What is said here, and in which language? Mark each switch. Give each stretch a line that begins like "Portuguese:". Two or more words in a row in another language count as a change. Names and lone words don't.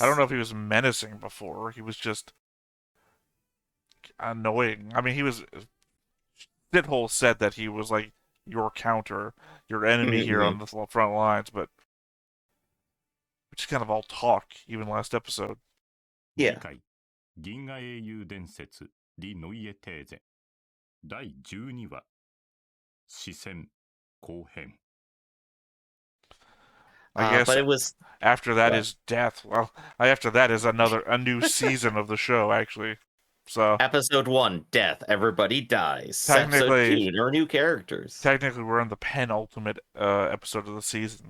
English: I don't know if he was menacing before. He was just annoying. I mean, he was. Shithole said that he was like your counter, your enemy here on the front lines, but which is kind of all talk, even last episode. Yeah.
Japanese: 銀河英雄伝説 Die neue These 第12話視線後編
English: I guess but it was after that is death. Well, after that is a new season of the show, actually. So episode 1, death. Everybody dies. Technically, episode 2, there are new characters. Technically, we're in the penultimate episode of the season.